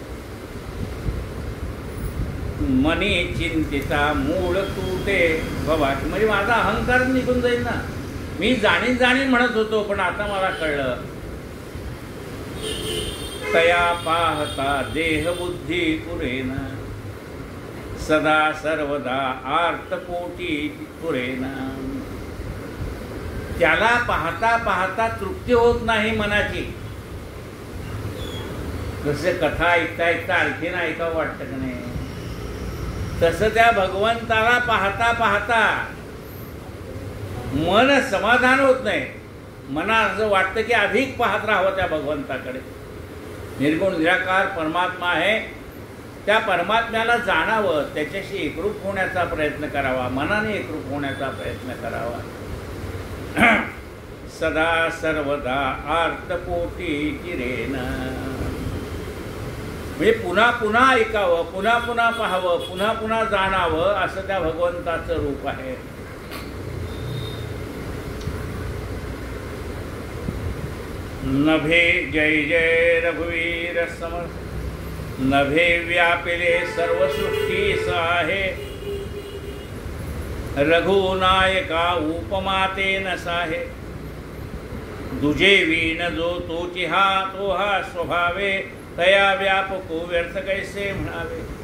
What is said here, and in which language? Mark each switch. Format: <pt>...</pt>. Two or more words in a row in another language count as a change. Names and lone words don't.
<mr>मनी चिंतिता मूळ तुटे भवाचे, म्हणजे माझा अहंकार निघून जाईल ना. मी जाणीन जाणीन म्हणत होतो पण आता मला कळलं. तया पाहता देहबुद्धी पुरेना, सदा सर्वदा आर्तपोटी पुरेना. त्याला पाहता पाहता तृप्ती होत नाही मनाची. जसे कथा ऐकता ऐकता आणखीन ऐकावं वाटतं का नाही, तसं त्या भगवंताला पाहता पाहता मन समाधान होत नाही. मना असं वाटतं की अधिक पाहत राहावं त्या भगवंताकडे. निर्गुण निराकार परमात्मा आहे, त्या परमात्म्याला जाणावं, त्याच्याशी एकरूप होण्याचा प्रयत्न करावा, मनाने एकरूप होण्याचा प्रयत्न करावा. सदा सर्वदा आर्तपोटी चिरेन, म्हणजे पुन्हा पुन्हा ऐकावं, पुन्हा पुन्हा पाहावं, पुन्हा पुन्हा जाणावं, असं त्या भगवंताचं रूप आहे. नभे जय जय रघुवीर समर्थ, नभे व्यापिले सर्व सृष्टी साहे, रघुनायका उपमाते न साहे. दुजे वीण जो तोची हा तो हा स्वभावे, तया व्यापको व्यर्थ कैसे म्हणावे.</mr>